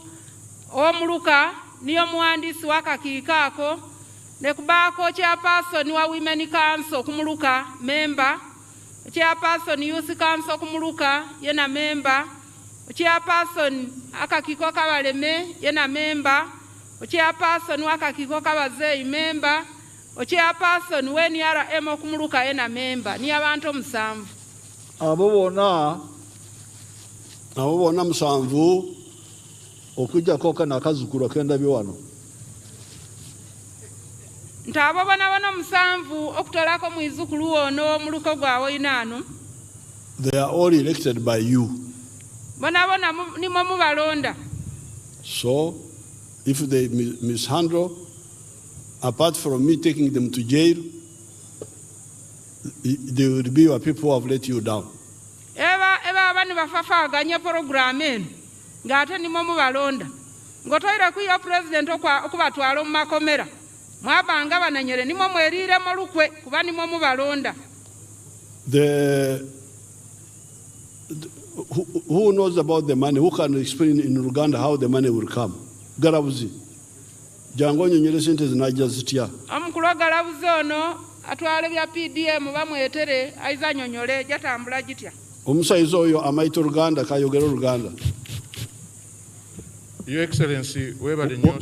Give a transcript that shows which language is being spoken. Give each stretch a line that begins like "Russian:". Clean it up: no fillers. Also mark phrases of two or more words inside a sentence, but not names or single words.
Soga: omuluka niyo muwandiisi w'akakiiko ako, ne kubaako chairperson wa Women Council kumuluka member, chairperson Youth Council kumuluka yena member, chairperson akakiiko kabaleme yena member, chairperson w'akakiiko kabazeeyi member, chairperson w'NRM okumuluka yena member, ni abantu 7. Abo bonna 7 okujjako kanakazukulu akendabye wano. Nti abo bona 7 okutolako mwizukulu ono omuluko gwabwe 9.
English: They are all elected by you.
Soga: Bona nimwe mubalonda.
English: So if they mishandle, apart from me taking them to jail, they will be your people who have let you down.
Soga: Eba abani bafafaaganya porogulaamu eno ng'ate nimwe mubalonda. Ng'otoyire ku yo president okubatwala mu makomera. Mwabanga bananyere nimwe mweriiremu lukwe kuba nimwe mubalonda.
English: Who knows about the money? Who can explain in Uganda how the money will come?
Soga: Garabuzi. Jango onyonyere sente zinajja zitya. Omukulu wa Galabuzi ono atwala bya PDM bamwetere aiza nyonyole jatambula gitya. Omusaiza oyo amaita Oluganda kayogera Oluganda.
English: Your Excellency,
Soga: webale nnyo.